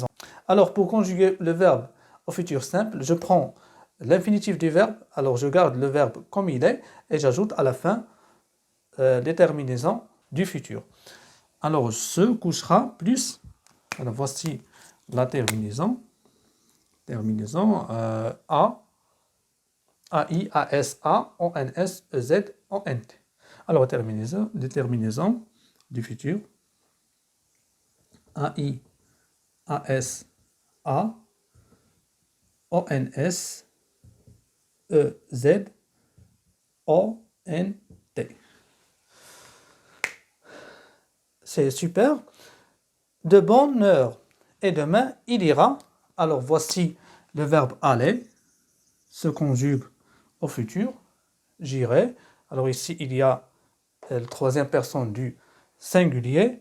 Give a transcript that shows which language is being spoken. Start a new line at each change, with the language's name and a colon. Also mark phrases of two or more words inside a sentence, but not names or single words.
French: Alors, pour conjuguer le verbe au futur simple, je prends l'infinitif du verbe, alors je garde le verbe comme il est et j'ajoute à la fin les terminaisons du futur. Alors, se couchera plus, alors voici la terminaison, A, A-I, A-S-A, O-N-S, E-Z, O-N-T. Alors, les terminaisons du futur, A-I, A-S-A, O-N-S, E-Z, O-N-T. C'est super. De bonne heure. Et demain, il ira. Alors, voici le verbe aller se conjugue au futur. J'irai. Alors ici, il y a la troisième personne du singulier.